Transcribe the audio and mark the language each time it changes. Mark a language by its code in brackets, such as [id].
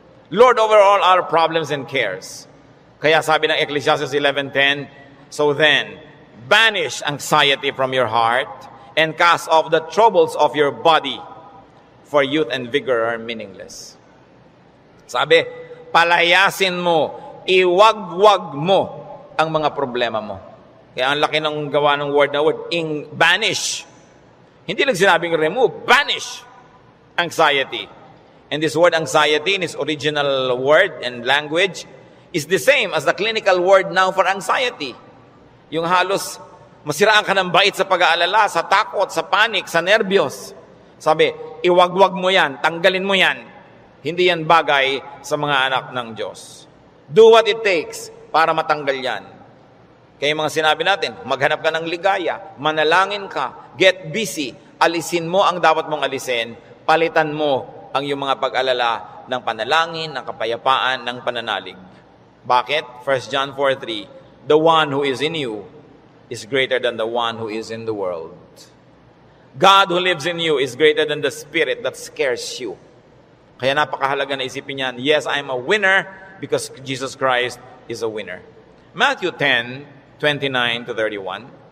[en] Lord over all our problems and cares. [tl] Kaya sabi ng [en] Ecclesiastes 11:10, so then, banish anxiety from your heart and cast off the troubles of your body, for youth and vigor are meaningless. [tl] Sabi, palayasin mo, iwagwag mo ang mga problema mo. Kaya ang laki ng gawa ng word na word, banish. Hindi lang sinabing remove, banish anxiety. [en] And this word anxiety in its original word and language is the same as the clinical word now for anxiety. [tl] Yung halos masiraan ka ng bait sa pag-aalala, sa takot, sa panic, sa nervyos. Sabi, iwagwag mo yan, tanggalin mo yan. Hindi yan bagay sa mga anak ng Diyos. [en] Do what it takes [tl] para matanggal yan. Kaya yung mga sinabi natin, maghanap ka ng ligaya, manalangin ka, [en] get busy, [tl] alisin mo ang dapat mong alisin, palitan mo ang iyong mga pag-alala ng panalangin, ng kapayapaan, ng pananalig. Bakit? [en] 1 John 4:3, the one who is in you is greater than the one who is in the world. God who lives in you is greater than the spirit that scares you. [tl] Kaya napakahalaga na isipin yan, [en] yes, I am a winner because Jesus Christ is a winner. Matthew 10:29-31.